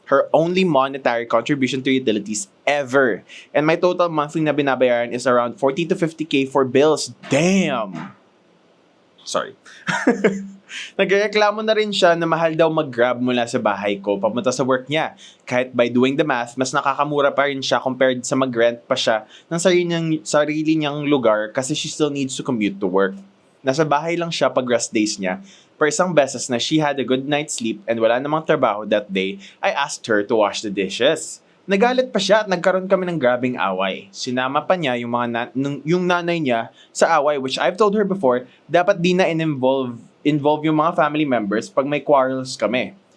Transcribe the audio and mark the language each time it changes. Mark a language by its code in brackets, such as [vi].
[en] Her only monetary contribution to utilities ever. And my total monthly na binabayaran is around 40 to 50K for bills. Damn! Sorry. [tl] Nagreklamo na rin siya na mahal daw mag-grab mula sa bahay ko papunta sa work niya. Kahit by doing the math, mas nakakamura pa rin siya compared sa mag-rent pa siya ng sarili niyang lugar kasi [en] she still needs to commute to work. [tl] Nasa bahay lang siya pag rest days niya. [en] Per isang beses na she had a good night's sleep and [tl] wala namang trabaho [en] that day, I asked her to wash the dishes. [tl] Nagalit pa siya at nagkaroon kami ng grabing away. Sinama pa niya yung nanay niya sa away, [en] which I've told her before, [tl] dapat di na involve yung mga family members pag may quarrels kami.